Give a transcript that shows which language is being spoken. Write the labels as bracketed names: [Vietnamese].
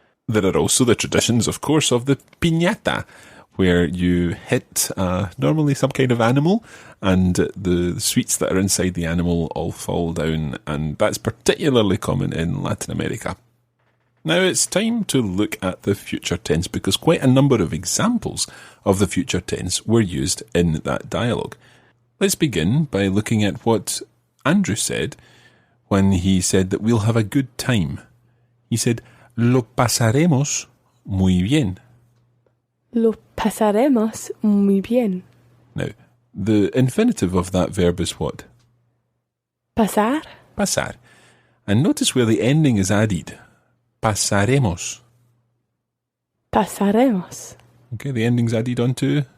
[English] There are also the traditions, of course, of the piñata, where you hit normally some kind of animal and the sweets that are inside the animal all fall down, and that's particularly common in Latin America. Now it's time to look at the future tense because quite a number of examples of the future tense were used in that dialogue. Let's begin by looking at what Andrew said when he said that we'll have a good time. He said, [Spanish] lo pasaremos muy bien. Lo pasaremos muy bien. [English] Now, the infinitive of that verb is what? [Spanish] Pasar. Pasar. [English] And notice where the ending is added. [Spanish] Pasaremos. Pasaremos. [English] Okay, the ending's added onto...